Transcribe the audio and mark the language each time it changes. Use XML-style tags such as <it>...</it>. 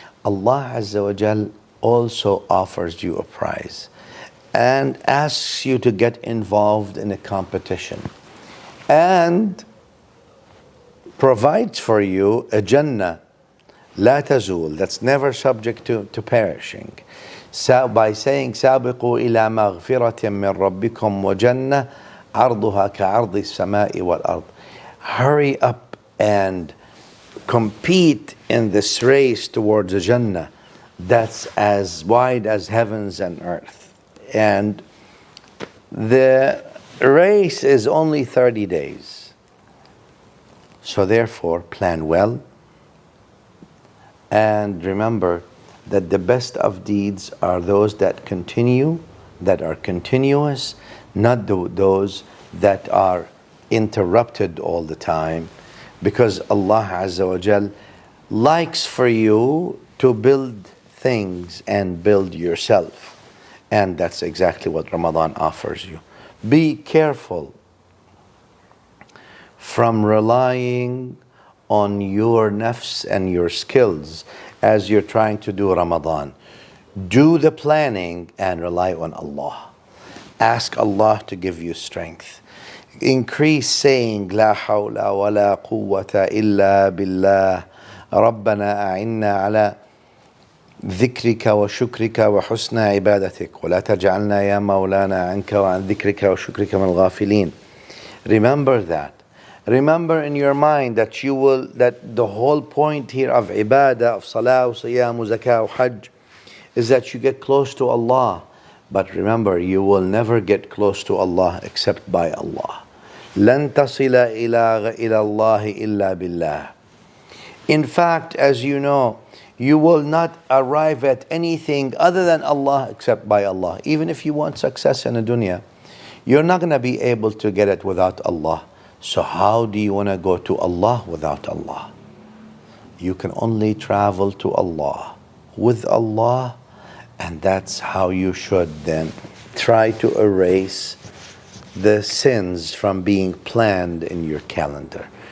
<en>Allah Azza wa Jal also offers you a prize and asks you to get involved in a competition, and provides for you a Jannah la tazul, that's never subject to perishing. By saying</en> <ar>سابقوا إلى مغفرة من ربكم وجنة عرضها كعرض السماء والأرض.</ar> <en>Hurry up and compete in this race towards a Jannah that's as wide as heavens and earth. And the race is only 30 days. So therefore, plan well. And remember that the best of deeds are those that continue, that are continuous, not those that are interrupted all the time. Because Allah Azza wa Jal likes for you to build things and build yourself. And that's exactly what Ramadan offers you. Be careful from relying on your nafs and your skills as you're trying to do Ramadan. Do the planning and rely on Allah. Ask Allah to give you strength. Increase saying</en> <ar>La hawla wa la quwwata illa billah Rabbana a'inna ala ذكرك وشكرك وحسن عبادتك ولا تجعلنا يا مولانا عنك وعن ذكرك وشكرك من الغافلين.</ar> <en>Remember that. Remember in your mind that that the whole point here of ibadah, of salah, siyam, zakah, hajj, is that you get close to Allah. But remember, you will never get close to Allah except by Allah.</en> <ar>لن تصل إلى الله إلا بالله.</ar> <en>In fact, as you know, you will not arrive at anything other than Allah except by Allah. Even if you want success in the dunya, you're not going to be able to get it without Allah. So how do you want to go to Allah without Allah? You can only travel to Allah with Allah, and that's how you should then try to erase the sins from being planned in your calendar.</en>